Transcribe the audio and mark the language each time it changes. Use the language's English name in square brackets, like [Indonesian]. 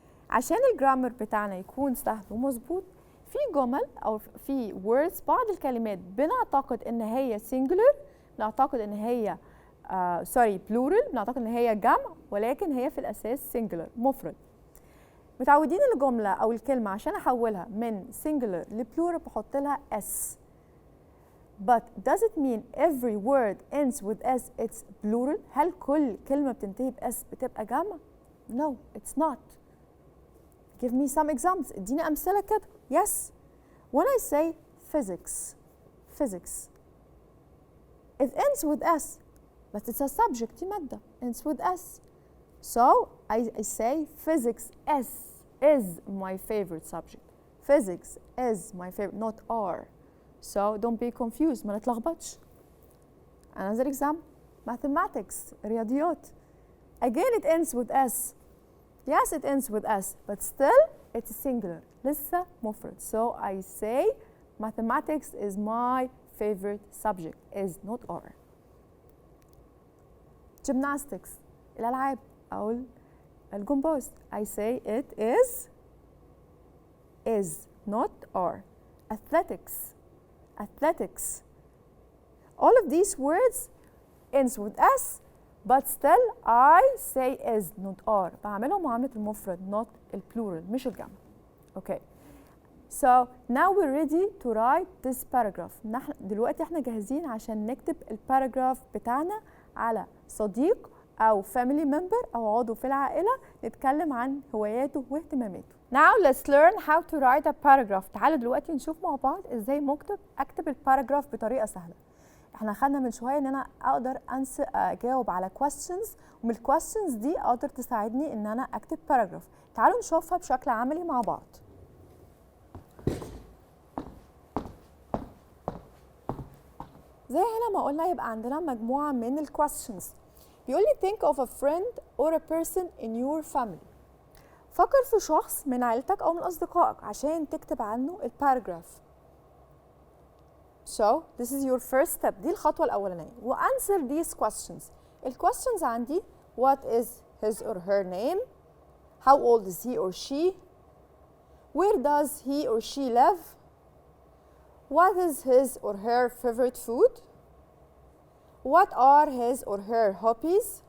[Arabic] عشان الجرامر بتاعنا يكون سهل ومظبوط، في جمل أو في words بعض الكلمات بنعتقد إن هي singular، بنعتقد إن هي plural، بنعتقد إن هي جمع، ولكن هي في الأساس singular مفرد. متعودين الجملة أو الكلمة عشان أحولها من singular لبلورال بحط لها s. [English] But does it mean every word ends with s it's plural؟ [Arabic] هل كل كلمة بتنتهي ب s بتبقى جمع؟ [English] No, it's not. Give me some examples. [Arabic] اديني أمثلة كده. [English] Yes. When I say physics, it ends with s, but it's a subject. [Arabic] دي مادة [English] ends with s. So I say physics is my favorite subject. Physics is my favorite, not R. So don't be confused. [Arabic] ما نتلخبطش. [English] Another example, mathematics, رياضيات. Again it ends with S. Yes, it ends with S, but still it's singular. [Arabic] لسه مفرد. [English] So I say mathematics is my favorite subject, is not R. [Arabic] Gymnastics, الألعاب أو الجمباز. [English] I say it is not R. Athletics. All of these words ends with S, but still I say is not R. [Arabic] بعملهم معاملة المفرد not البلورال مش الجمع. Okay. [English] So now we're ready to write this paragraph. [Arabic] دلوقتي احنا جاهزين عشان نكتب الباراجراف بتاعنا على صديق أو family member أو عضو في العائلة نتكلم عن هواياته واهتماماته. [English] Now let's learn how to write a paragraph. [Arabic] تعالوا دلوقتي نشوف مع بعض ازاي اكتب الباراجراف بطريقة سهلة. احنا خدنا من شوية ان انا اقدر اجاوب على questions، ومن الquestions دي اقدر تساعدني ان انا اكتب باراجراف. تعالوا نشوفها بشكل عملي مع بعض. زي هنا ما قلنا يبقى عندنا مجموعة من الquestions. بيقول لي [English] think of a friend or a person in your family. [Arabic] فكر في شخص من عائلتك أو من أصدقائك عشان تكتب عنه الباراجراف. [English] So this is your first step. [Arabic] دي الخطوة الأولانية. [English] وanswer these questions. الquestions عندي what is his or her name? How old is he or she? Where does he or she live? What is his or her favorite food? What are his or her hobbies?